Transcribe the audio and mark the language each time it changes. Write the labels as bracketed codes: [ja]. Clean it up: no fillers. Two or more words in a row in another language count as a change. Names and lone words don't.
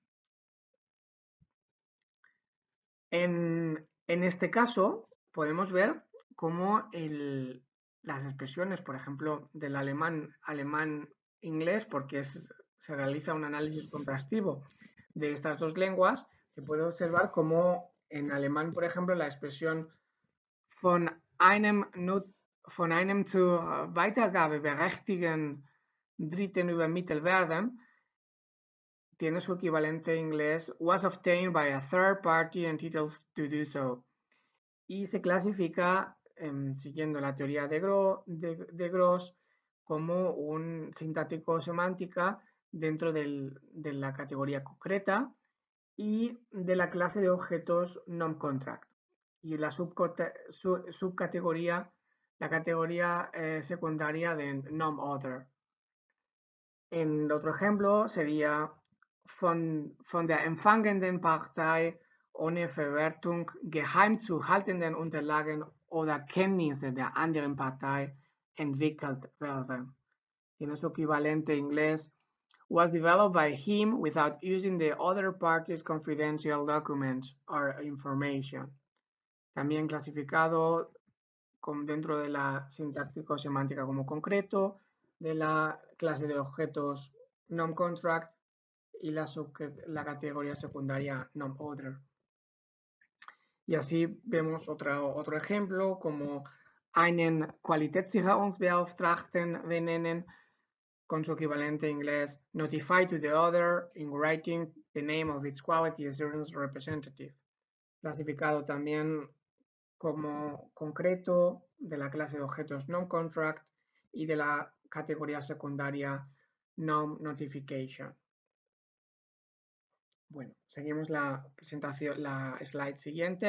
[es] En este caso, podemos ver cómo las expresiones, por ejemplo, del alemán-inglés, porque se realiza un análisis contrastivo de estas dos lenguas, se puede observar cómo en alemán, por ejemplo, la expresión [de] von einem zur Weitergabe berechtigten Dritten übermittelt werden [es] tiene su equivalente en inglés [en] was obtained by a third party entitled to do so, [es] y se clasifica siguiendo la teoría de Gross como un sintáctico semántica dentro de la categoría concreta y de la clase de objetos non-contract, y la subcategoría, la categoría secundaria de non-other. En otro ejemplo sería [de] von der empfangenden Partei ohne Verwertung geheim zu haltenden Unterlagen oder Kenntnisse der anderen Partei entwickelt werden. [es] Tiene su equivalente inglés [en] was developed by him without using the other party's confidential documents or information. [es] También clasificado dentro de la sintáctico-semántica como concreto, de la clase de objetos non-contract y la categoría secundaria non-other. Y así vemos otro ejemplo como [de] einen Qualitätssicherungsbeauftragten benennen, [es] con su equivalente inglés [en] notify to the other in writing the name of its quality assurance representative. [es] Clasificado también como concreto de la clase de objetos non-contract y de la categoría secundaria non-notification. Bueno, seguimos la presentación, la slide siguiente.